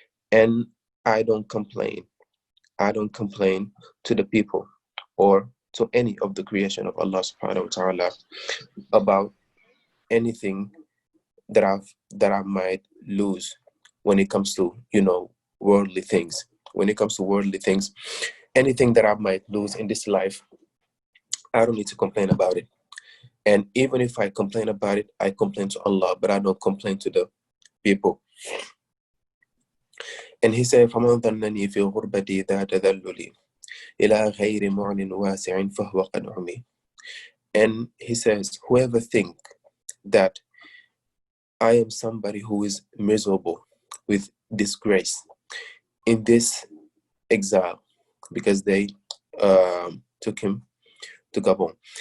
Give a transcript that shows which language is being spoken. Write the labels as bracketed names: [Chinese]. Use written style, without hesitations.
[English] And I don't complain to the people or to any of the creation of Allah subhanahu wa ta'ala about anything that I might lose when it comes to, worldly things. When it comes to worldly things, anything that I might lose in this life, I don't need to complain about it. And even if I complain about it, I complain to Allah, but I don't complain to the people." And he said, [Arabic] فَمَنْ ظَنَّنِي فِي غُرْبَتِي ذَا تَذَلُّلِ إِلَى غَيْرِ مُعْنٍ وَاسِعٍ فَهُوَ قَدْ عُمِي. [English] And he says, whoever think that I am somebody who is miserable with disgrace in this exile, because they took him to Gabon.